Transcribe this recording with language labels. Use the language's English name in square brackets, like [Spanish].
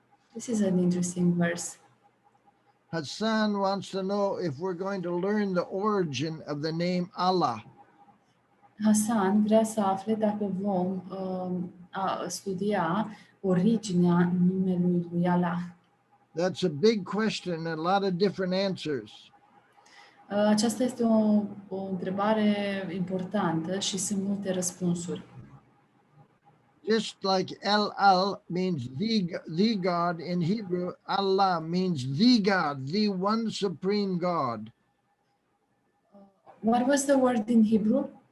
[English] This is an interesting verse. Hassan wants to know if we're going to learn the origin of the name Allah. [Romanian] Hassan vrea să afle dacă vom studia originea numelui lui Allah. [English] That's a big question and a lot of different answers. [Romanian] Aceasta este o întrebare importantă și sunt multe răspunsuri. [English] Just like El-Al means the God in Hebrew, Allah means the God, the one supreme God. What was the word in Hebrew?